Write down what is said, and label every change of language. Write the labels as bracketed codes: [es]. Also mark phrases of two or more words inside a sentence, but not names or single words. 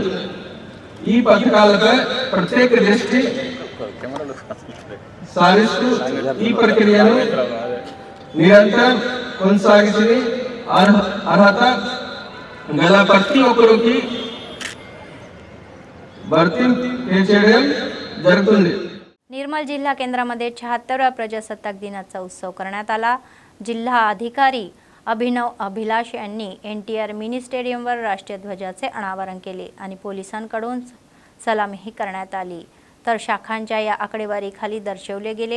[te] ఈ పథకాలపై ప్రత్యేక దృష్టి సారిస్తూ ఈ ప్రక్రియను నిరంతరం కొనసాగించి అర్హత గల ప్రతి ఒక్కరికి భర్తీ చేయడం జరుగుతుంది. [mr] निर्मल जिल्हा केंद्रामध्ये 76व्या प्रजासत्ताक दिनाचा उत्सव करण्यात आला. जिल्हा अधिकारी अभिनव अभिलाष यांनी NTR मिनी स्टेडियमवर राष्ट्रीय ध्वजाचे अनावरण केले आणि पोलिसांकडून सलामीही करण्यात आली. तर शाखांच्या या आकडेवारीखाली दर्शवले गेले.